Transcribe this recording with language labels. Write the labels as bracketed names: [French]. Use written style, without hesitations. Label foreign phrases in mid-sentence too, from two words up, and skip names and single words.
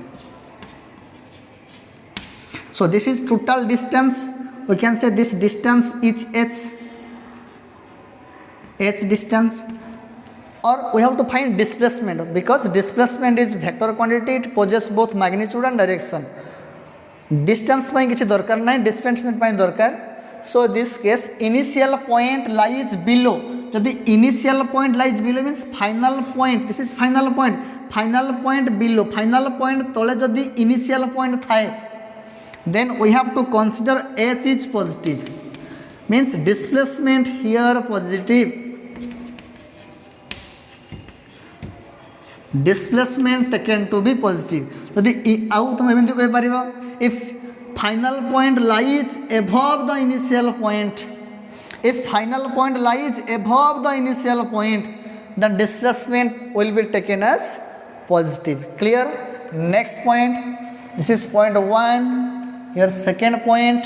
[English] So this is total distance, we can say this distance is h distance, or we have to find displacement, because displacement is vector quantity, it possesses both magnitude and direction. [Odia] Distance ପାଇଁ କିଛି ଦରକାର ନାହିଁ, displacement ପାଇଁ ଦରକାର. [English] So this case initial point lies below, ଯଦି initial point lies below means final point, this is final point below, final point [Odia] ତଳେ ଯଦି [English] initial point ଥାଏ, then we have to consider h is positive, means displacement here positive, displacement taken to be positive. [Odia] ଯଦି ଆଉ ତୁମେ ଏମିତି କହିପାରିବ, [English] if final point lies above the initial point, if final point lies above the initial point, then displacement will be taken as positive. Clear? Next point, this is point 1, here second point.